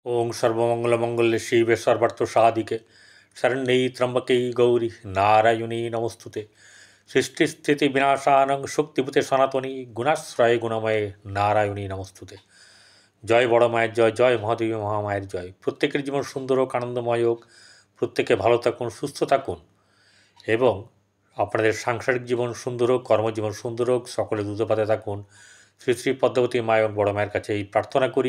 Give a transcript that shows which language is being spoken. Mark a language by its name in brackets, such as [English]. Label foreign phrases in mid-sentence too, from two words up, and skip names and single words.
[Sanskrit] ओं सर्वमंगलमंगल्ये शिवे सर्वार्थसाधिके शरण्यै त्र्यंबके गौरी नारायणी नमोस्तुते। सृष्टिस्थिति विनाशानं शक्तिभूते सनातनी गुणाश्रय गुणमये नारायणी नमोस्तुते। [Bangla] জয় বড় মায়ের জয়, জয় মহাদেবী মহামায়ের জয়। প্রত্যেকের জীবন সুন্দর হোক, আনন্দময় হোক, প্রত্যেকে ভালো থাকুন, সুস্থ থাকুন এবং আপনাদের সাংসারিক জীবন সুন্দর হোক, কর্মজীবন সুন্দর হোক, সকলে দ্রুতপাতে থাকুন। শ্রী শ্রী পদ্মাবতী মায়ের এবং বড় মায়ের কাছে এই প্রার্থনা করি।